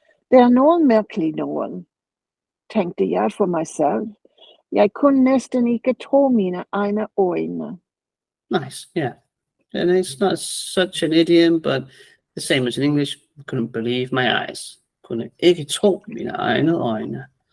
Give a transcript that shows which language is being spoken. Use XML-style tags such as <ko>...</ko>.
<da>Det er noget mærkeligt noget, tænkte jeg for mig selv. Jeg kunne næsten ikke tro mine egne øjne.</da> <en>Nice, yeah. And it's not such an idiom, but the same as in English. Couldn't believe my eyes.</en> <da>Kunne ikke tro mine egne øjne.</da>